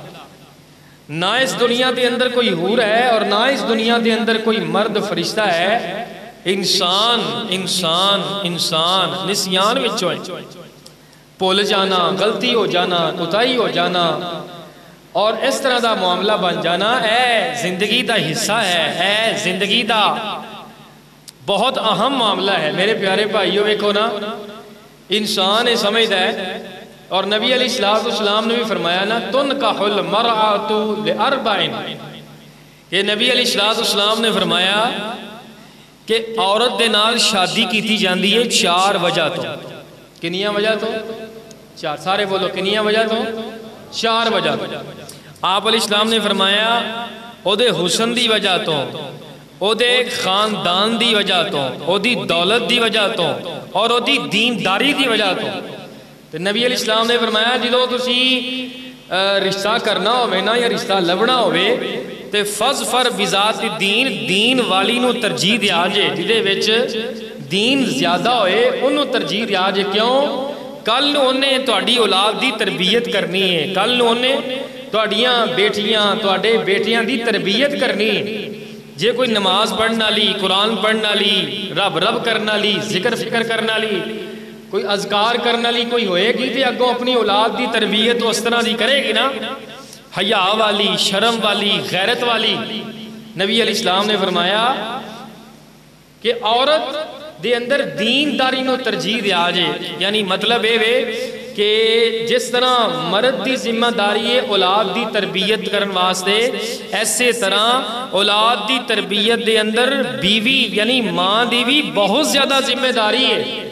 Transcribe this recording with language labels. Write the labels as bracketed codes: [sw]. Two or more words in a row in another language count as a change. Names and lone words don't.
[pa] نہ اس دنیا دے اندر کوئی حور ہے اور نہ اس دنیا دے اندر کوئی مرد فرشتہ ہے، انسان انسان انسان نسیان وچوں ہے، بھول جانا، غلطی ہو جانا، کوتاہی ہو جانا اور اس طرح دا معاملہ بن جانا اے زندگی دا حصہ ہے، اے زندگی دا بہت اہم معاملہ ہے۔ میرے پیارے بھائیو ایک ہونا انسان سمجھتا ہے، اور نبی علیہ السلام نے بھی فرمایا نا [ar] تنکح المرأۃ لاربع، [pa] کہ نبی علیہ السلام نے فرمایا کہ عورت دے نال شادی کیتی جاندی ہے 4 وجہ تو۔ کنیاں وجہ تو؟ 4، سارے بولو کنیاں وجہ تو؟ 4 وجہ تو۔ آپ علیہ السلام نے فرمایا او دے حسن دی وجہ تو، او دے خاندان دی وجہ تو، او دی دولت دی وجہ تو، اور او دی دینداری دی وجہ تو۔ تو نبی علیہ السلام نے فرمایا جدو تسی رشتہ کرنا ہوئے نا یا رشتہ لبنا ہوئے تے [ar] فَظْفَرْ بِذَاتِ الدین، [pa] دین والی نو ترجیح دیا جے، جدے وچ دین زیادہ ہوئے انہوں ترجیح دیا جے۔ کیوں؟ کل نو انہیں تہاڈی اولاد دی تربیت کرنی ہے، کل نو انہیں تہاڈیاں بیٹیاں تہاڈے بیٹیاں دی تربیت کرنی ہے۔ جے کوئی نماز پڑھنا لی، قرآن پڑھنا لی، رب کرنا لی، ذکر فکر کرنا لی، کوئی اذکار کرنا لی کوئی ہوئے گی تے اگوں اپنی اولاد دی تربیت اس طرح دی کرے گی نا، حیا والی، شرم والی، غیرت والی۔ نبی علیہ السلام نے فرمایا کہ عورت دے اندر دینداری نو ترجیح دیا جے، یعنی مطلب اے کہ جس طرح مرد دی ذمہ داری ہے اولاد دی تربیت کرن واسطے، ایسے طرح اولاد دی تربیت دے اندر بیوی یعنی ماں دی بھی بہت زیادہ ذمہ داری ہے۔